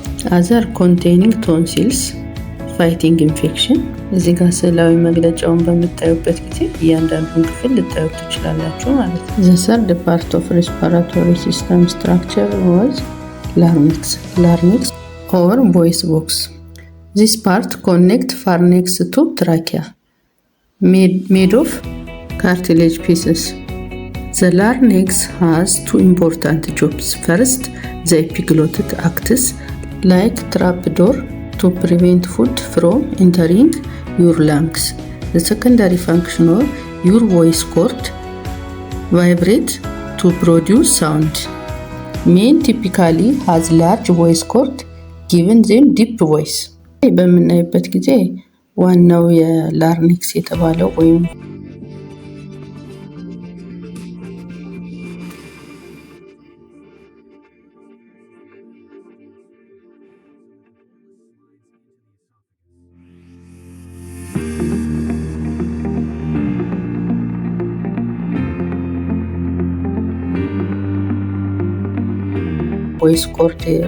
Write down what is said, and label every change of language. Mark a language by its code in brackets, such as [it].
[en] አዘር ኮንቴኒንግ ቶንሲልስ ፋይቲንግ ኢንፌክሽን። [am] እዚህ ጋር ስዕላዊ መግለጫውን በምታዩበት ጊዜ እያንዳንዱን ክፍል ልታዩት ትችላላችሁ ማለት ነው። [en] ዘ ሰርድ ፓርት ኦፍ ሬስፒራቶሪ ሲስተም ስትራክቸር ዋዝ ላርኒክስ ኦር ቮይስ ቦክስ። ዚስ ፓርት ኮኔክት ፋርኔክስ ቱ ትራኪያ ሜድ ኦፍ ካርቲሌጅ ፒስስ። The larynx has two important jobs. First, the epiglottis acts like trapdoor to prevent food from entering your lungs. The secondary function of your voice cord vibrate to produce sound. Men typically has large voice cord, giving them deep voice. [am] በምናይበት ጊዜ ዋናው የላርኒክስ የተባለው ወይም ቮይስ ኮርድ